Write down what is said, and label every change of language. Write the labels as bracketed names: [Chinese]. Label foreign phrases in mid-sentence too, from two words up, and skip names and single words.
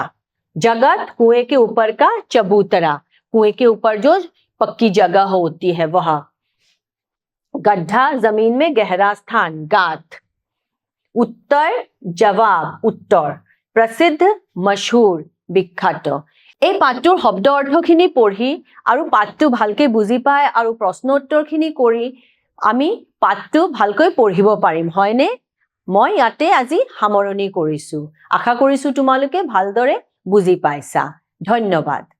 [Hindi] जगत, कुएं के ऊपर का चबूतरा, कुएं के ऊपर जो पक्की जगह होती है वह। गड्ढा, जमीन में गहरा स्थान, गात। उत्तर, जवाब, उत्तर। प्रसिद्ध, मशहूर, विख्यात। [Assamese] এই পাঠটোৰ শব্দ অৰ্থখিনি পঢ়ি আৰু পাঠটো ভালকৈ বুজি পাই আৰু প্ৰশ্ন উত্তৰখিনি কৰি আমি পাঠটো ভালকৈ পঢ়িব পাৰিম, হয়নে? মই ইয়াতে আজি সামৰণি কৰিছো। আশা কৰিছো তোমালোকে ভালদৰে বুজি পাইছা। ধন্যবাদ।